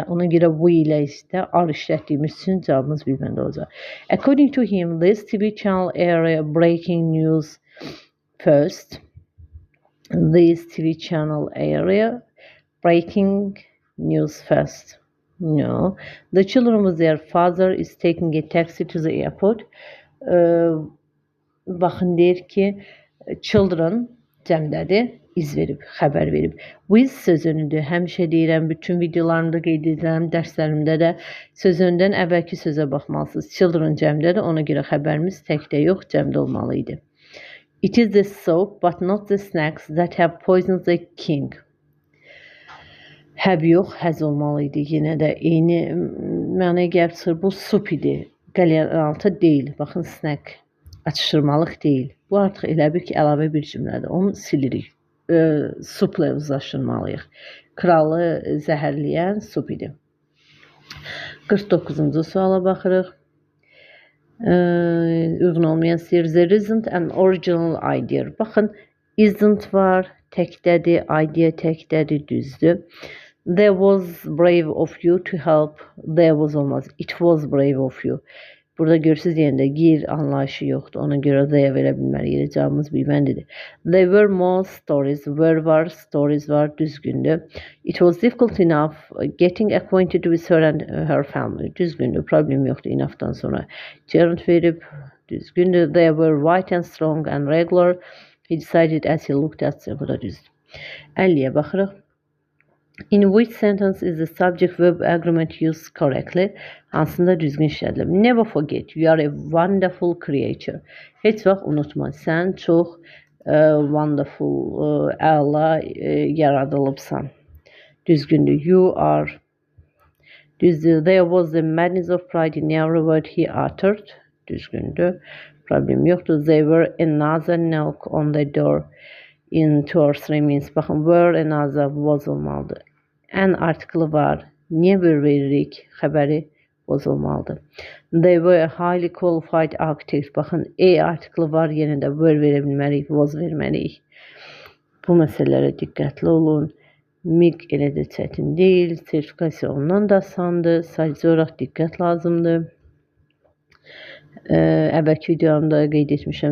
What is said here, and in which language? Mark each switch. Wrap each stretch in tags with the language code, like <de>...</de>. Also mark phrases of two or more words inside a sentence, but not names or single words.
<az>Ona görə bu ilə isə are işlətdiyimiz üçün cavabımız bir bəndə olacaq.</az> <en>According to him, this TV channel area breaking news first. This TV channel area breaking news first. No. The children with their father is taking a taxi to the airport.</en> <az>Baxın, deyir ki, children cəmdədir, iz verib, xəbər verib. With sözünüdür. Həmişə deyirəm, bütün videolarımda qeyd edirəm, dərslərimdə də sözündən əvvəlki sözə baxmalısınız. Children cəmdədir, ona görə xəbərimiz təkdə yox, cəmdə olmalı idi.</az> <en>It is the soap, but not the snacks that have poisoned the king.</en> <az>Have yox, həz olmalı idi. Yenə də eyni mənaya gəlib çıxır. Bu soup idi. Qəliyyəaltı deyil. Baxın, snack. Atışdırmalıq deyil. Bu artıq elə bir ki, əlavə bir cümlədir. Onu silirik. Supla uzlaşdırmalıyıq. Kralı zəhərləyən sup idi. 49-cu suala baxırıq. Uyğun olmayan istəyir.</az> <en>There isn't an original idea.</en> <az>Baxın, isn't var, təkdədir, idea təkdədir, düzdür.</az> <en>There was brave of you to help. There was olmaz. It was brave of you.</en> <az>Burada görürsünüz deyəndə gir anlayışı yoxdur. Ona görə there verə bilməliyik. Cavabımız bir bəndidir.</az> <en>There were more stories.</en> <az>Were var, stories var, düzgündür.</az> <en>It was difficult enough getting acquainted with her and her family.</en> <az>Düzgündür, problem yoxdur enough'dan sonra. Gerund verib, düzgündür.</az> <en>They were white and strong and regular. He decided as he looked at them.</en> <az>Bu da düzdür. 50-yə baxırıq.</az> <en>In which sentence is the subject-verb agreement used correctly?</en> <az>Hansında düzgün işlədilib.</az> <en>Never forget, you are a wonderful creature.</en> <az>Heç vaxt unutma, sən çox wonderful, əla yaradılıbsan. Düzgündür.</az> <en>You are. Düzdür. There was the madness of pride in every word he uttered.</en> <az>Düzgündür. Problem yoxdur.</az> <en>There were another knock on the door in 2 or 3 minutes. Baxın, were another was olmalıdır.</en> <az>An artiklı var. Niyə were veririk? Xəbəri was olmalıdır.</az> <en>They were a highly qualified architect.</en> <az>Baxın, artiklı var. Yenə də were verə bilməliyik, was verməliyik. Bu məsələlərə diqqətli olun. MİQ elə də çətin deyil. Sertifikasiya ondan da asandır. Sadəcə olaraq diqqət lazımdır. Əvvəlki videomda qeyd etmişəm.</az>